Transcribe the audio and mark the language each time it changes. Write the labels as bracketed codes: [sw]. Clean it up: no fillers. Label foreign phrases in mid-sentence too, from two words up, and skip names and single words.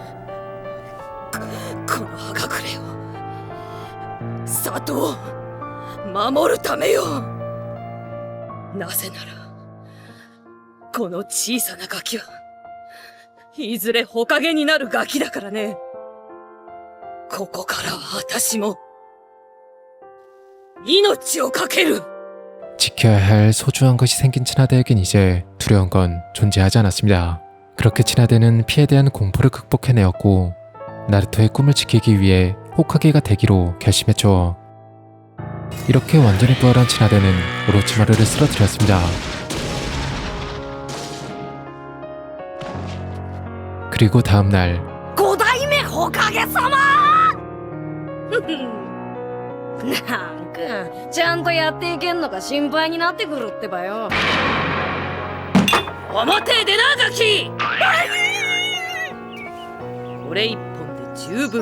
[ja] この葉隠れを里を守るためよなぜならこの小さなガキはいずれ火影になるガキだからねここからは私も命をかける [ko] 지켜야 할 소중한 것이 생긴 친하대에겐 이제 두려운 건 존재하지 않았습니다. 그렇게 친하대는 피에 대한 공포를 극복해내었고 나루토의 꿈을 지키기 위해 호카게가 되기로 결심했죠. 이렇게 완전히 부활한 친하대는 오로치마루를 쓰러뜨렸습니다. 그리고 다음날 [ja] 五代目火影様なんかちゃんとやっていけんのか心配になってくるってばよ表へ出なガキこれ一本で十分。